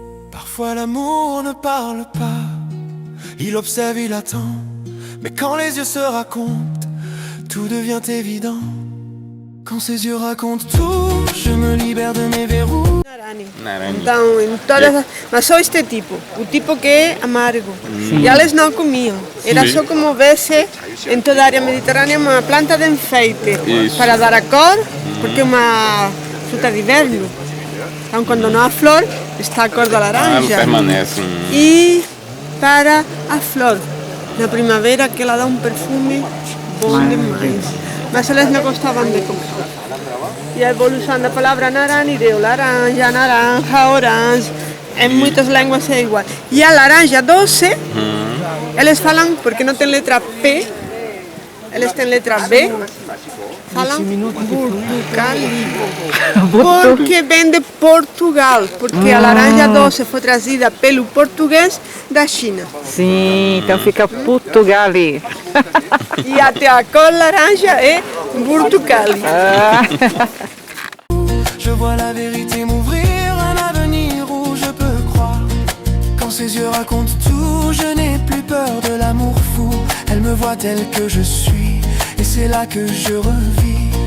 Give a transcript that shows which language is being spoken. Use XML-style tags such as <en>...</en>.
<fr>Parfois l'amour ne parle pas, il observe, il attend. Mais quand les yeux se racontent, tout devient évident. Quand ses yeux racontent tout, je me libère de mes verrous.</fr> <es>Naranja.</es> <pt>Então, em todas, mas só este tipo, o tipo que é amargo. E elas não comiam. Era Sim. só como vê-se em toda a área mediterrânea uma planta de enfeite. Isso. Para dar a cor, porque é uma fruta de inverno. Então, quando não há flor, está a cor da Ah, não laranja. permanece. E para a flor, na primavera, que ela dá um perfume bom demais. Mas elas não gostavam de comer. E a evolução da palavra naranja deu laranja, naranja, orange. Em muitas línguas é igual. E a laranja doce, eles falam, porque não tem letra P, eles têm letra B, falam Burtucali. Porque vem de Portugal, porque a laranja doce foi trazida pelo português da China. Sim, então fica Portugali. E até a cor laranja é Burtucali.</pt> <fr>Je vois la vérité m'ouvrir, un avenir où je peux croire. Quand ses yeux racontent tout, je n'ai plus peur de l'amour fou. Elle me voit telle que je suis, et c'est là que je revis.</fr>